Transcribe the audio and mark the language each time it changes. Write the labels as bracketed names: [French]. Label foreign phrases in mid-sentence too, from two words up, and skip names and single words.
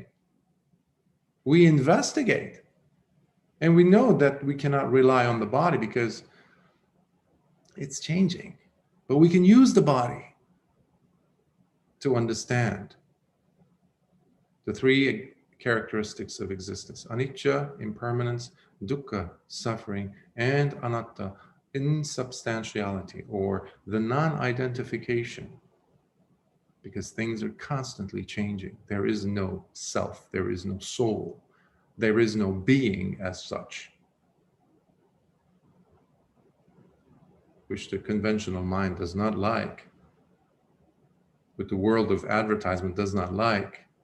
[English] We investigate. And we know that we cannot rely on the body because it's changing. But we can use the body to understand the three characteristics of existence: anicca, impermanence; dukkha, suffering; and anatta, insubstantiality, or the non-identification, because things are constantly changing. There is no self, there is no soul, there is no being as such, which the conventional mind does not like, which the world of advertisement does not like.